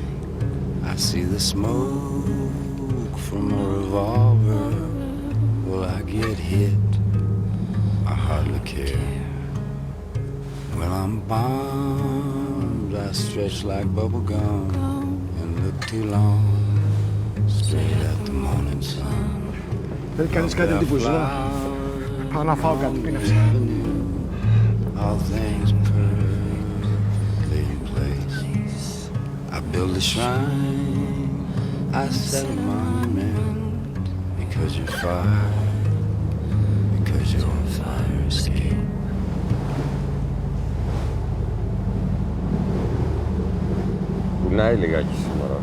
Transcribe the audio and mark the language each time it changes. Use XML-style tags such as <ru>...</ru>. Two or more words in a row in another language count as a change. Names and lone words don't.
<en>I see the smoke from a revolver. Will I get hit? I hardly care. When I'm bombed, I stretch like bubble gum and look too long straight at the morning sun.</en> <el>Θέλει κανείς κάτι από την κουζίνα? Πάω να φάω κάτι, πίνευσε.</el> <en>All things perfectly in place. I build a shrine, I set a monument, because you're fire, because you're a fire escape.</en> <el>Κουνάει λιγάκι σήμερα.</el>